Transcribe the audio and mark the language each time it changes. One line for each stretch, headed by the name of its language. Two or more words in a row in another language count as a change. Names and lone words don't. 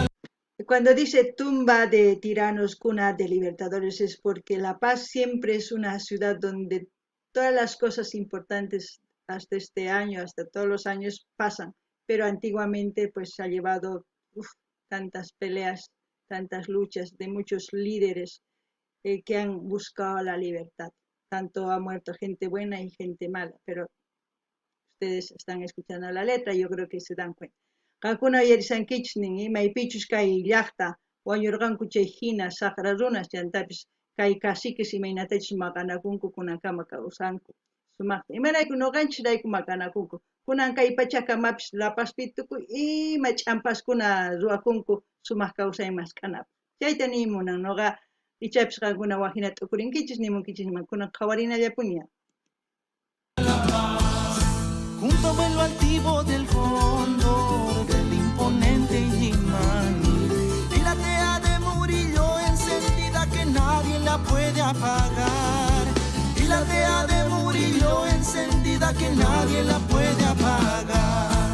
Spanish: Cuando dice tumba de tiranos, cuna de libertadores, es porque La Paz siempre es una ciudad donde todas las cosas importantes hasta este año, hasta todos los años pasan, pero antiguamente pues se ha llevado tantas peleas, tantas luchas de muchos líderes que han buscado la libertad. Tanto ha muerto gente buena y gente mala, pero ustedes están escuchando la letra, yo creo que se dan cuenta.
Quechua: Kankuna yarisankichis nin maypichus kay llaqta wañurqanku chay hina saqra runas chantapis kay caciques imaynatachus maqanakunku kunankama kawsanku sumaqta imarayku nuqanchis maqanakunku kunan kay pachakamapish La Pazpi tukuy ima ch'ampaskuna ruwakunku sumaq kawsay maskanapaq chayta nimunan nuqa ichapis qankuna wajina t'ukurinkichis nimunkichis kunan qhawarinallapuña.
Spanish: Junto vuelo altivo del cóndor, del imponente Illimani, y la tea de Murillo encendida que nadie la puede apagar. Y la tea de Murillo encendida que nadie la puede apagar.